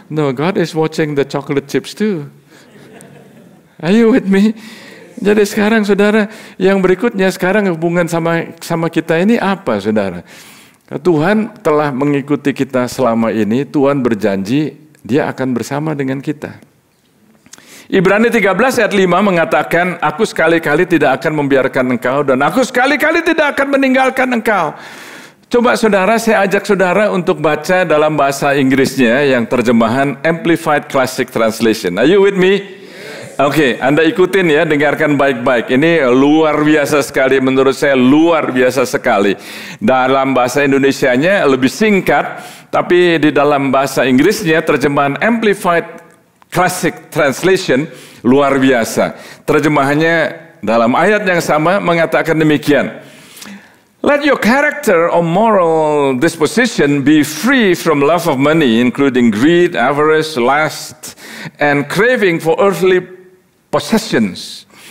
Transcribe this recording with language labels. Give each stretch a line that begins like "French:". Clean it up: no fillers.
English: No, God is watching the chocolate chips too. Are you with me?
Indonesian: Jadi sekarang saudara, yang berikutnya sekarang hubungan sama kita ini apa saudara? Tuhan telah mengikuti kita selama ini, Tuhan berjanji Dia akan bersama dengan kita. Ibrani 13 ayat 5 mengatakan, aku sekali-kali tidak akan membiarkan engkau dan aku sekali-kali tidak akan meninggalkan engkau. Coba saudara, saya ajak saudara untuk baca dalam bahasa Inggrisnya yang terjemahan Amplified Classic Translation.
English: Are you with me?
Indonesian: Oke, Anda ikutin ya, dengarkan baik-baik. Ini luar biasa sekali, menurut saya luar biasa sekali. Dalam bahasa Indonesianya lebih singkat, tapi di dalam bahasa Inggrisnya terjemahan Amplified Classic Translation luar biasa. Terjemahannya dalam ayat yang sama mengatakan demikian.
English: Let your character or moral disposition be free from love of money, including greed, avarice, lust, and craving for earthly possessions.